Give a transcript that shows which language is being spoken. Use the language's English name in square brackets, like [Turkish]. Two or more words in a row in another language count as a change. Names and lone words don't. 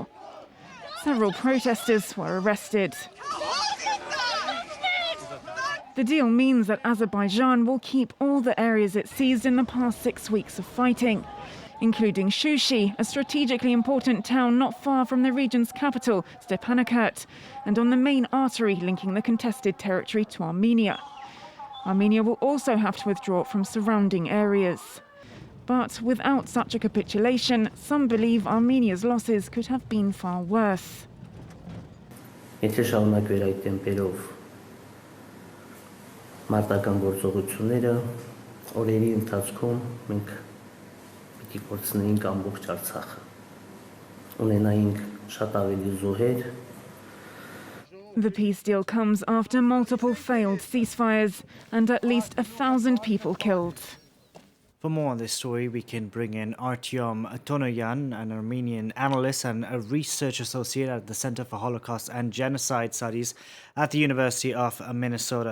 [English] Several protesters were arrested. The deal means that Azerbaijan will keep all the areas it seized in the past 6 weeks of fighting, including Shushi, a strategically important town not far from the region's capital, Stepanakert, and on the main artery linking the contested territory to Armenia. Armenia will also have to withdraw from surrounding areas. But without such a capitulation, some believe Armenia's losses could have been far worse. [Armenian] Մարտական գործողությունները օրերի ընթացքում մենք պիտի կորցնեինք ամբողջ Արցախը։ Ունենայինք շատ ավելի զոհեր։ [English] The peace deal comes after multiple failed ceasefires and at least 1,000 people killed. For more on this story, we can bring in Artyom Tonoyan, an Armenian analyst and a research associate at the Center for Holocaust and Genocide Studies at the University of Minnesota.